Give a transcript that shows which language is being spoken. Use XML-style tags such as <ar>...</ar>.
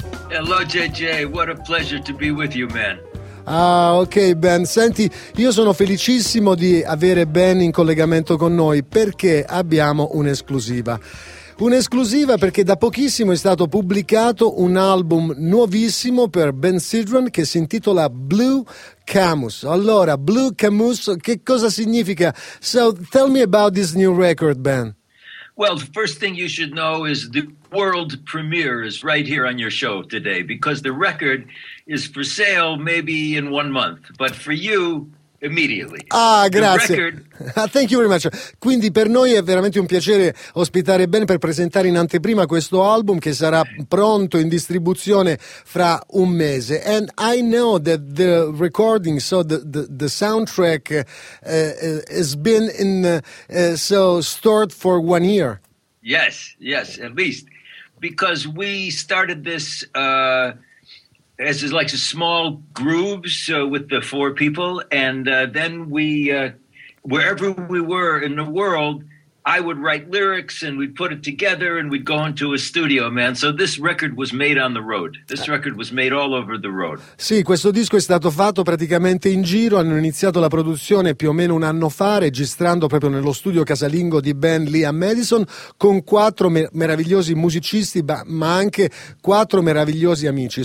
<en>Hello JJ, what a pleasure to be with you, man.</en> <it>Ah, ok Ben, senti, io sono felicissimo di avere Ben in collegamento con noi, perché abbiamo un'esclusiva. Un'esclusiva perché da pochissimo è stato pubblicato un album nuovissimo per Ben Sidran che si intitola Blue Camus. Allora, Blue Camus, che cosa significa?</it> <en>So, tell me about this new record, Ben. Well, the first thing you should know is the world premiere is right here on your show today, because the record is for sale maybe in 1 month, but for you, immediately.</en> <it>Ah, grazie.</it> <en>Thank you very much.</en> <it>Quindi per noi è veramente un piacere ospitare Ben per presentare in anteprima questo album che sarà pronto in distribuzione fra un mese.</it> <en>And I know that the recording, so the soundtrack has been in so stored for 1 year. Yes, yes, at least. Because we started this as is like a small grooves with the 4 people, and then we wherever we were in the world, I would write lyrics and we'd put it together and we'd go into a studio, man. So this record was made on the road. This record was made all over the road.</en> <it>Sì, questo disco è stato fatto praticamente in giro. Hanno iniziato la produzione più o meno un anno fa, registrando proprio nello studio casalingo di Ben lì a Madison, con 4 meravigliosi musicisti, ma anche 4 meravigliosi amici.</it>